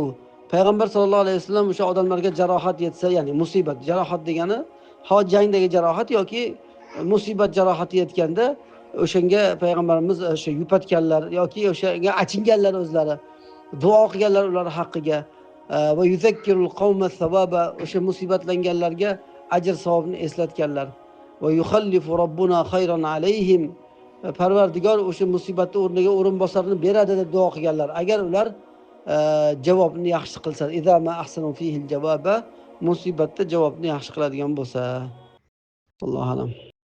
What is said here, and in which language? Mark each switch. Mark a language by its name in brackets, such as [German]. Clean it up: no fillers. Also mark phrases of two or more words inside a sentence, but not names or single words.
[Uzbek] Payg'ambar [Arabic] صلى الله عليه وسلم [Uzbek] o'sha odamlarga jarohat yetsa, ya'ni musibat, jarohat degani jangdagi jarohat yoki musibat jarohati yetganda o'shanga payg'ambarimiz o'sha yupatganlar yoki o'shanga achinganlar o'zlari, duo qilganlar ular haqqiga [Arabic] ويذكر القوم الثواب, [Uzbek] o'sha musibatlanganlarga ajr savobni eslatganlar. [Arabic] ويخلف ربنا خيرا عليهم. [Uzbek] Parvardigor o'sha musibatni o'rniga o'rinbosarini beradi deb duo qilganlar. Agar ular javobni yaxshi qilsa, [Arabic] إذا ما أحسنوا فيه الجواب, [Uzbek] musibatda javobni yaxshi qiladigan bo'lsa. [Arabic] الله أعلم.